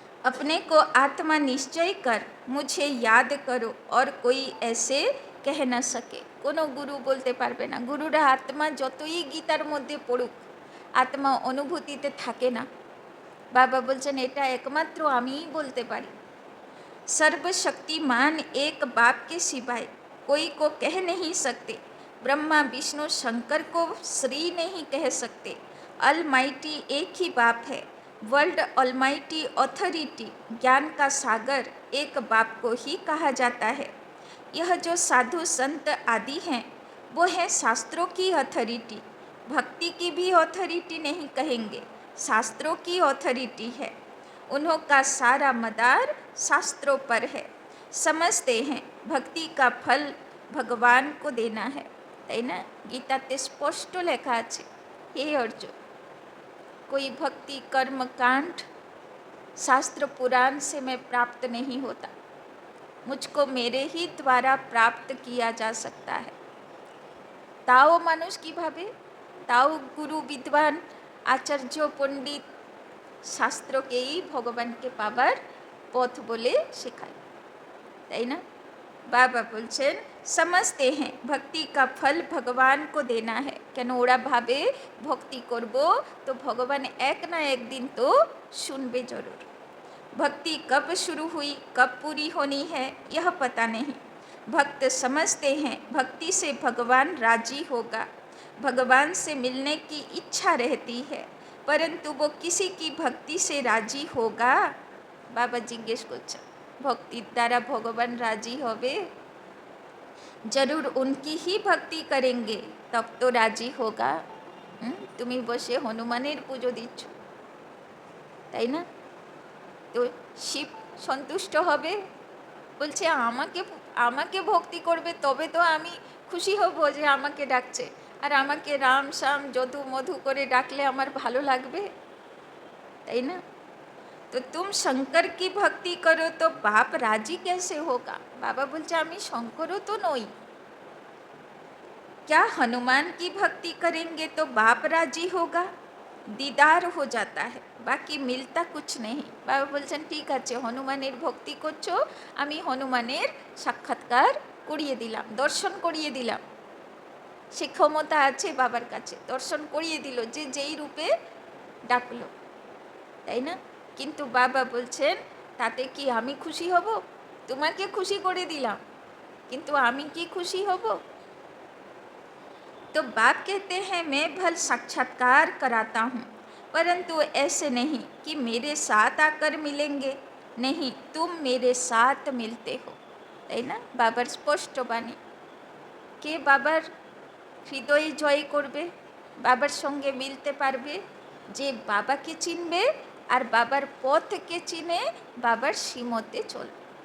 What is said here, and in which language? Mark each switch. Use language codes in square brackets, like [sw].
[hi] अपने को आत्मा निश्चय कर मुझे याद करो और कोई ऐसे कह न सके। [bn] কোনো গুরু বলতে পারবে না, গুরুরা আত্মা যতই গীতার মধ্যে পড়ুক আত্মা অনুভূতিতে থাকে না। বাবা বলছেন এটা একমাত্র আমিই বলতে পারি। [hi] सर्वशक्तिमान एक बाप के सिवाय कोई को कह नहीं सकते। ब्रह्मा विष्णु शंकर को श्री नहीं कह सकते। अलमाइटी एक ही बाप है। वर्ल्ड अलमाइटी अथॉरिटी, ज्ञान का सागर, एक बाप को ही कहा जाता है। यह जो साधु संत आदि हैं वो है शास्त्रों की अथॉरिटी। भक्ति की भी अथॉरिटी नहीं कहेंगे, शास्त्रों की अथॉरिटी है। उन्हों का सारा मदार शास्त्रों पर है। समझते हैं भक्ति का फल भगवान को देना है, [bn] তাই না? গীতাতে স্পষ্ট লেখা আছে, হে অর্জুন, [hi] कोई भक्ति कर्म कांड शास्त्र पुराण से मैं प्राप्त नहीं होता, मुझको मेरे ही द्वारा प्राप्त किया जा सकता है। [bn] তাও মানুষ কিভাবে? তাও গুরু বিদ্বান আচার্য পণ্ডিত শাস্ত্রকেই ভগবানকে পাবার পথ বলে শেখায়, তাই না? বাবা বলছেন [hi] समझते हैं भक्ति का फल भगवान को देना है। [bn] কেন ওরা ভাবে ভক্তি করব তো ভগবান এক না একদিন তো শুনবে জরুর। [hi] भक्ति कब शुरू हुई कब पूरी होनी है यह पता नहीं। भक्त समझते हैं भक्ति से भगवान राजी होगा, भगवान से मिलने की इच्छा रहती है, परंतु वो किसी की भक्ति से राजी होगा? [bn] बाबा जिज्ञेस করছেন, ভক্তির দ্বারা ভগবান রাজি হবে? [hi] जरूर उनकी ही भक्ति करेंगे तब तो राजी होगा। [bn] তুমি বসে হনুমানের পুজো দিচ্ছ, তাই না? তো শিব সন্তুষ্ট হবে? বলছে আমাকে আমাকে ভক্তি করবে তবে তো আমি খুশি হব যে আমাকে ডাকছে, আর আমাকে রাম শ্যাম যদু মধু করে ডাকলে আমার ভালো লাগবে, তাই না? [hi] তো तुम शंकर की भक्ति करो तो बाप राजी कैसे होगा? [bn] बाबा बोलছে আমি শঙ্করও তো নই। [hi] क्या हनुमान की भक्ति करेंगे तो बाप राजी होगा? दीदार हो जाता है, बाकी मिलता कुछ नहीं। [bn] बाबा বলছেন ঠিক আছে, হনুমানের ভক্তি করছো, আমি হনুমানের সাক্ষাৎকার করিয়ে দিলাম, দর্শন করিয়ে দিলাম। সে ক্ষমতা আছে বাবার কাছে, দর্শন করিয়ে দিল যে যেই রূপে ডাকলো, তাই না? কিন্তু বাবা বলছেন তাতে কি আমি খুশি হব? তোমাকে খুশি করে দিলাম, কিন্তু আমি কি খুশি হব? [hi] तो बाप कहते हैं मैं भल साक्षात्कार कराता हूँ, परंतु ऐसे नहीं कि मेरे साथ आकर मिलेंगे, नहीं तुम मेरे साथ मिलते हो, [bn] তাই না? বাবার স্পষ্ট বাণী। কে বাবার হৃদয় জয় করবে, বাবার সঙ্গে মিলতে পারবে? যে বাবাকে চিনবে আর বাবার পথকে চিনে বাবার শ্রীমতে চলবে।